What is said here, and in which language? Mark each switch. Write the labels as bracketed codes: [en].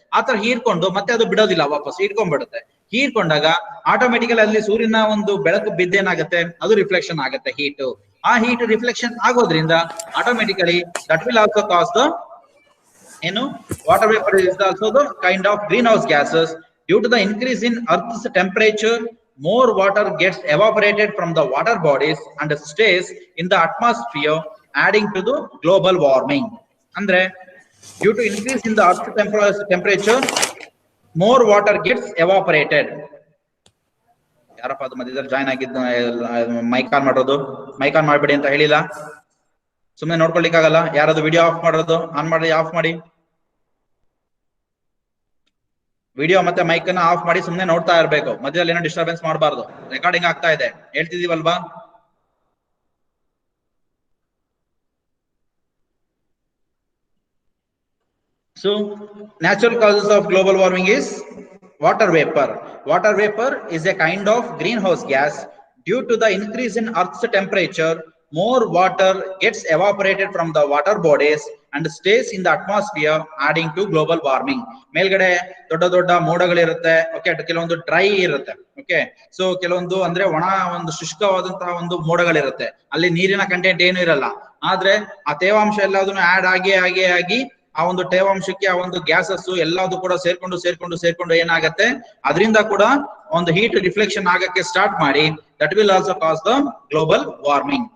[kn] ಆತರ ಹೀರ್ಕೊಂಡು ಮತ್ತೆ ಅದು ಬಿಡೋದಿಲ್ಲ, ವಾಪಸ್ ಹೀರ್ಕೊಂಡ್ಬಿಡುತ್ತೆ. ಹೀರ್ಕೊಂಡಾಗ ಆಟೋಮೆಟಿಕಲಿ ಅಲ್ಲಿ ಸೂರ್ಯನ ಒಂದು ಬೆಳಕು ಬಿದ್ದೇನಾಗುತ್ತೆ, ಅದು ರಿಫ್ಲೆಕ್ಷನ್ ಆಗುತ್ತೆ, ಹೀಟ್. [en] ಆ heat reflection ಆಗೋದ್ರಿಂದ automatically that will also cause the ಏನು water vapour is also the kind of greenhouse gases Due to the increase in Earth's temperature, more water gets evaporated from the water bodies and stays in the atmosphere, adding to the global warming. Andre, due to increase in the Earth's temperature, more water gets evaporated. [kn] ಯಾರಪ್ಪ ಅದು ಮಧ್ಯದಲ್ಲಿ join ಆಗಿದ್ದ mic on ಮಾಡೋದು, mic on ಮಾಡ್ಬೇಡಿ ಅಂತ ಹೇಳಿಲ್ಲ, ಸುಮ್ಮನೆ ನೋಡ್ಕೊಳ್ಲಿಕ್ಕಾಗಲ್ಲ. ಯಾರಾದ್ರು ವಿಡಿಯೋ ಆಫ್ ಮಾಡೋದು, ಆನ್ ಮಾಡಿ, ಆಫ್ ಮಾಡಿ ವಿಡಿಯೋ ಮತ್ತೆ ಮೈಕ್ ಅನ್ನ ಆಫ್ ಮಾಡಿ ಸುಮ್ಮನೆ ನೋಡ್ತಾ ಇರ್ಬೇಕು. ಮಧ್ಯದಲ್ಲಿ ಏನೋ ಡಿಸ್ಟರ್ಬೆನ್ಸ್ ಮಾಡಬಾರ್ದು. ರೆಕಾರ್ಡಿಂಗ್ ಆಗ್ತಾ ಇದೆ, ಹೇಳ್ತಿದೀವಲ್ವಾ? [en] So, natural causes of global warming is water vapor. Water vapor is a kind of greenhouse gas. Due to the increase in Earth's temperature, more water gets evaporated from the water bodies and stays in the atmosphere, adding to global warming. [kn] ಮೇಲ್ಗಡೆ ದೊಡ್ಡ ದೊಡ್ಡ ಮೋಡಗಳಿರುತ್ತೆ. Okay, ಕೆಲವೊಂದು dry ಇರುತ್ತೆ. Okay, so ಕೆಲವೊಂದು ಅಂದ್ರೆ ಒಣ ಒಂದು ಶುಷ್ಕವಾದಂತಹ ಒಂದು ಮೋಡಗಳಿರುತ್ತೆ. ಅಲ್ಲಿ ನೀರಿನ ಕಂಟೆಂಟ್ ಏನು ಇರಲ್ಲ, ಆದ್ರೆ ಆ ತೇವಾಂಶ ಎಲ್ಲದನ್ನು ಆಡ್ ಆಗಿ ಆ ಒಂದು ತೇವಾಂಶಕ್ಕೆ ಆ ಒಂದು ಗ್ಯಾಸಸ್ ಎಲ್ಲದೂ ಕೂಡ ಸೇರ್ಕೊಂಡು ಏನಾಗತ್ತೆ, ಅದರಿಂದ ಕೂಡ ಒಂದು ಹೀಟ್ ರಿಫ್ಲೆಕ್ಷನ್ ಆಗಕ್ಕೆ ಸ್ಟಾರ್ಟ್ ಮಾಡಿ, [en] That will also cause the global warming.